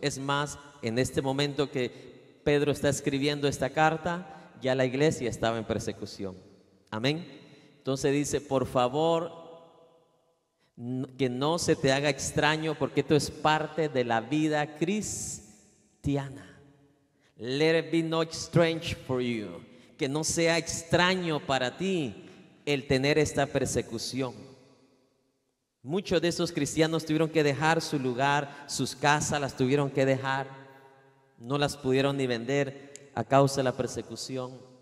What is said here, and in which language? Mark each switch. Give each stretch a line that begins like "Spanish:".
Spanish: Es más, en este momento que Pedro está escribiendo esta carta, ya la iglesia estaba en persecución. Amén. Entonces dice, por favor, que no se te haga extraño, porque esto es parte de la vida cristiana.
English: Let it be not strange for you.
Spanish: Que no sea extraño para ti el tener esta persecución. Muchos de esos cristianos tuvieron que dejar su lugar, sus casas las tuvieron que dejar, no las pudieron ni vender a causa de la persecución.